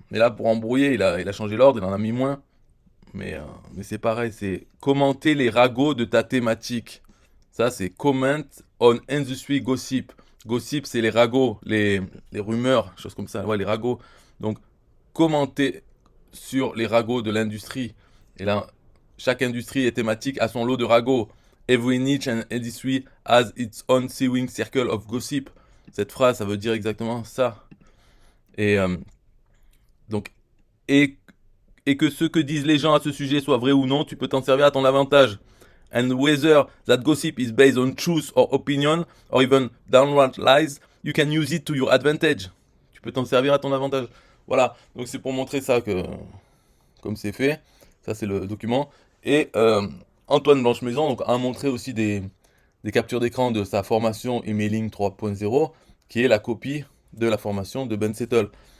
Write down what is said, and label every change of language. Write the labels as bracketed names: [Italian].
[French] Mais là, pour embrouiller, il a changé l'ordre, il en a mis moins. Mais c'est pareil, c'est commenter les ragots de ta thématique. Ça, c'est [English] comment on industry gossip. [French] Gossip, c'est les ragots, les rumeurs, choses comme ça. Ouais, les ragots. Donc, commenter sur les ragots de l'industrie. Et là, chaque industrie est thématique à son lot de ragots. [English] Every niche and industry has its own sewing circle of gossip. [French] Cette phrase, ça veut dire exactement ça. Et donc, et, et que ce que disent les gens à ce sujet soit vrai ou non, tu peux t'en servir à ton avantage. [English] And whether that gossip is based on truth or opinion, or even downright lies, you can use it to your advantage. [French] Tu peux t'en servir à ton avantage. Voilà, donc c'est pour montrer ça que, comme c'est fait, ça c'est le document. Et Antoine Blanche-Maison donc, a montré aussi des captures d'écran de sa formation Emailing 3.0, qui est la copie de la formation de Ben Settle.